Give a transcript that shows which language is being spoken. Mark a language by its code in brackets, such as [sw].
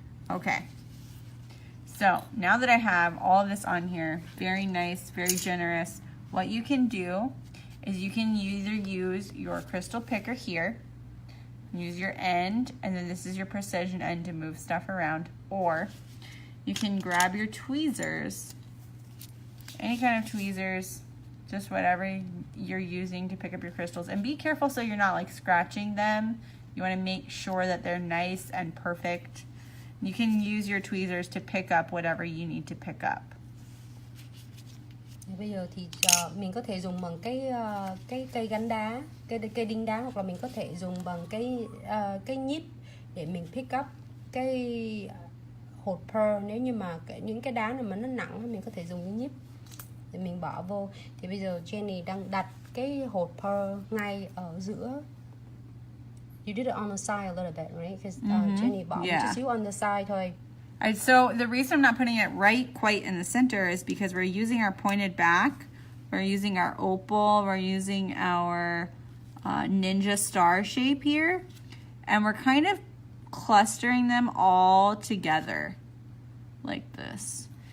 [en] Okay, so now that I have all of this on here, very nice, very generous, what you can do is you can either use your crystal picker here, use your end, and then this is your precision end to move stuff around, or you can grab your tweezers, any kind of tweezers, just whatever you're using to pick up your crystals, and be careful so you're not like scratching them. You want to make sure that they're nice and perfect. You can use your tweezers to pick up whatever you need to pick up. [vi] Bây giờ thì mình có thể dùng bằng cái cây gắn đá, cây đinh đá, hoặc là mình có thể dùng bằng cái nhíp để mình pick up cái hột pearl. Nếu như mà những cái đá này mà nó nặng, mình có thể dùng cái nhíp để mình bỏ vô. Thì bây giờ Jenny đang đặt cái hột pearl ngay ở giữa. [en] You did it on the side a little bit, right? Because Jenny bỏ just you on the side thôi. So the reason I'm not putting it right quite in the center is because we're using our pointed back, we're using our opal, we're using our ninja star shape here, and we're kind of clustering them all together like this.